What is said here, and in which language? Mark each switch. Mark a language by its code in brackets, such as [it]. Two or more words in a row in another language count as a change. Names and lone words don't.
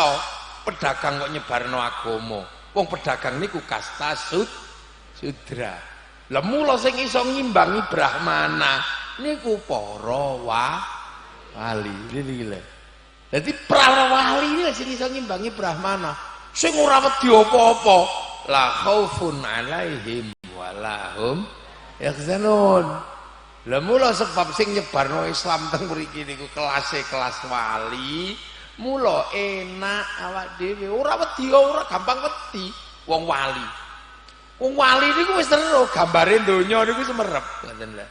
[jv] Pedagang kok nyebarno agama. Wong pedagang niku kasta sudra. Lah mula sing iso ngimbangi Brahmana niku para wali. Lha. Dadi para wali iki sing iso ngimbangi Brahmana. Sing ora wedi apa-apa, [ar] لا خوف عليهم ولا هم يحزنون. [jv] Lah mula sebab sing nyebarno Islam teng mriki niku kelas wali, mula enak awak dhewe ora wedi ora gampang wedi wong wali. Wong wali niku wis terus gambare donya niku semerep ngoten lho.